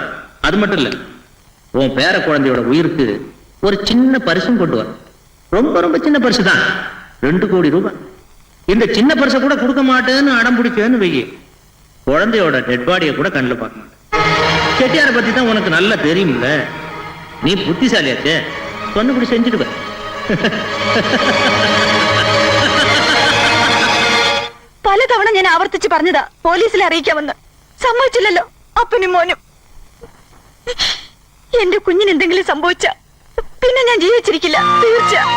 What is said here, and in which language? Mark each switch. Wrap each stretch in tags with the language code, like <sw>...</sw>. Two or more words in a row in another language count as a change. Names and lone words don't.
<ta>அது மட்டும் இல்ல, உன் பேர குழந்தையோட உயிருக்கு ஒரு சின்ன பரிசும் கொண்டு வர. ரொம்ப ரொம்ப சின்ன பரிசு தான், 2 கோடி ரூபாய். இந்த சின்ன பரிசை கூட கொடுக்க மாட்டேன்னு அடம் பிடிச்சேன்னு வெய்ய, குழந்தையோட டெட் பாடியை கூட கண்ணில் பார்க்க மாட்டேன். செட்டியாரை பத்தி தான் உனக்கு நல்லா தெரியும்ல. நீ புத்திசாலியாச்சே, சொன்னபடி செஞ்சுடுவ.</ta> <ml>പലതവണ ഞാൻ ആവർത്തിച്ച് പറഞ്ഞതാ പോലീസിലെ അറിയിക്കാമെന്ന്. സമ്മതിച്ചില്ലല്ലോ അപ്പനും മോനും. എന്റെ കുഞ്ഞിന് എന്തെങ്കിലും സംഭവിച്ച പിന്നെ ഞാൻ ജീവിച്ചിരിക്കില്ല, തീർച്ച.</ml>